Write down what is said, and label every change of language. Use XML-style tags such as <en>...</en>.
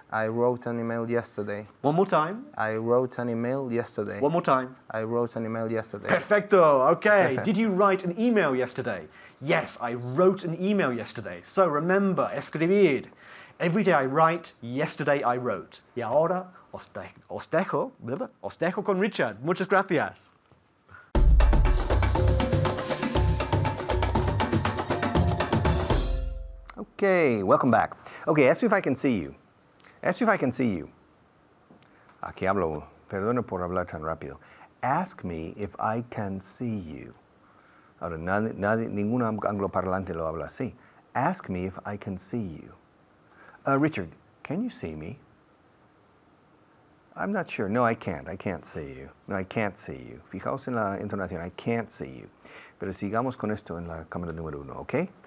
<en>I wrote an email yesterday. One more time. I wrote an email yesterday. One more time. I wrote an email yesterday.</en> <es>Perfecto. Okay.</es> <en>Did you write an email yesterday? Yes, I wrote an email yesterday. So remember, escribir. Every day I write, yesterday I wrote.</en> <es>Y ahora os dejo con Richard. Muchas gracias.</es> <en>Okay, welcome back. Okay, ask me if I can see you. Ask me if I can see you.</en> <es>Aquí hablo, perdone por hablar tan rápido.</es> <en>Ask me if I can see you.</en> <es>Ahora, ningún angloparlante lo habla así.</es> <en>Ask me if I can see you. Richard, can you see me? I'm not sure. No, I can't. I can't see you. No, I can't see you.</en> <es>Fijaos en la entonación.</es> <en>I can't see you.</en> <es>Pero sigamos con esto en la cámara número 1, ¿ok?</es>